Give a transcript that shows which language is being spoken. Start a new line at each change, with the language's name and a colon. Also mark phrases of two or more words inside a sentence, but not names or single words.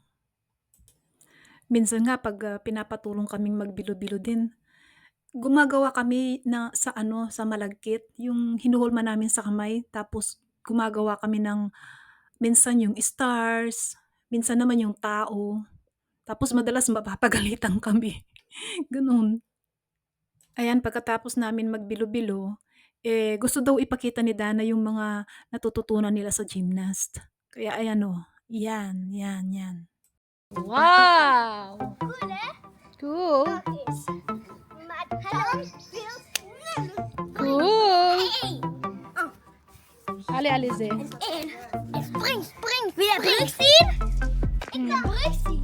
Filipino: Minsan nga pag pinapatulong kaming magbilo-bilo din, gumagawa kami sa malagkit, yung hinuhulma namin sa kamay, tapos gumagawa kami ng minsan yung stars, minsan naman yung tao, tapos madalas mapapagalitan kami. Ganun. Ayan, pagkatapos namin magbilo-bilo, gusto daw ipakita ni Dana yung mga natututunan nila sa gymnast. Kaya ayan yan, yan, yan. Wow!
Dutch: Cool, hè?
English: Cool!
Dutch: Kijk eens. Maar dan speelt...
English: Cool! Hey! Ali Alize.
Dutch: En spring, spring. Wil jij brug zien? Ik kan brug zien.